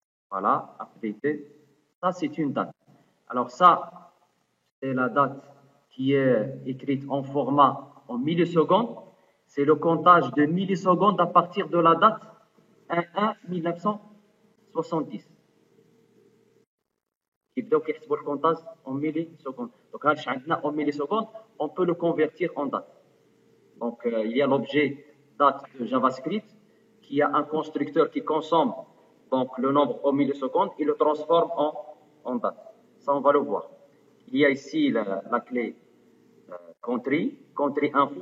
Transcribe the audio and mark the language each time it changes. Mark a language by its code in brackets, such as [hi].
[fr] Voilà, updated. Ça, c'est une date. Alors ça, c'est la date qui est écrite en format en millisecondes. C'est le comptage de millisecondes à partir de la date 1-1-1970. [ar] يبداو كيحسبوا الكونتاج [fr] en millisecondes. Donc [ar] هذا عندنا [fr] en millisecondes, on peut le convertir en date. Donc il y a l'objet date de JavaScript qui a un constructeur qui consomme donc le nombre en millisecondes et le transforme en date. Ça, on va le voir. Il y a ici la clé country info.